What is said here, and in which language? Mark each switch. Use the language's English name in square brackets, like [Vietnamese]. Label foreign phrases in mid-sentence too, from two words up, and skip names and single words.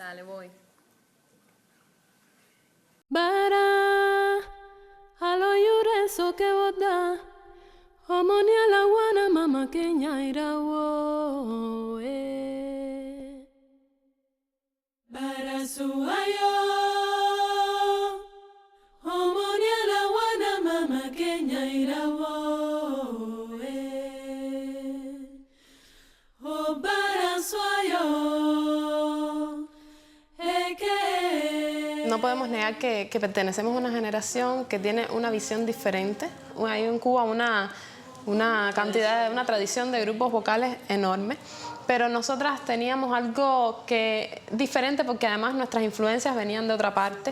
[Spanish] Dale, voy. Bara, alo yure so que boda, homonia la wana mama kenya irawo. Bara suayo, homonia la wana mama kenya irawo. Oh bara suayo. No podemos negar que pertenecemos a una generación que tiene una visión diferente. Hay en Cuba una tradición de grupos vocales enorme, pero nosotras teníamos algo diferente porque además nuestras influencias venían de otra parte.